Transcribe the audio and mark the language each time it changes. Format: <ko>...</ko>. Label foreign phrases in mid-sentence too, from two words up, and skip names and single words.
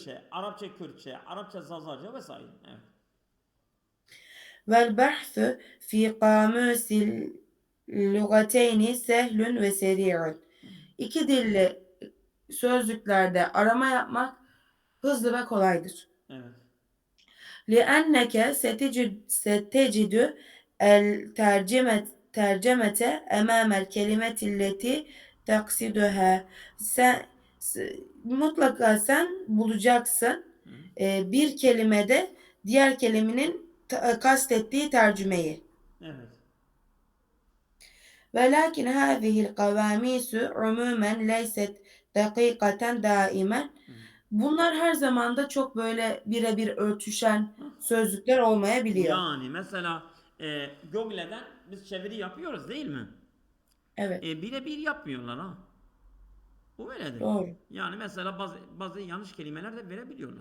<tr>Kürtçe, Arapça Kürtçe, Arapça Zazaca vesaire. Evet.</tr> <ar>والبحث في قاموس اللغتين سهل وسريع.</ar> <tr>İki dilli sözlüklerde arama yapmak hızlı ve kolaydır. Evet.</tr> <ar>لِأَنَّكَ سَتَجِدُ الترجمة أمام الكلمة التي تقصدها.</ar> <tr>Mutlaka sen bulacaksın Hı? bir kelimede diğer kelimenin kastettiği tercümeyi. Evet.</tr> <ar>ولكن هذه القواميس عموما ليست دقيقة دائما.</ar> <tr>Hı. Bunlar her zaman da çok böyle birebir örtüşen sözlükler olmayabiliyor. Yani mesela Google'den biz çeviri yapıyoruz değil mi? Evet, Birebir yapmıyorlar ha. Bu öyledir. doğru. Yani mesela bazı yanlış kelimeler de verebiliyorlar.</tr>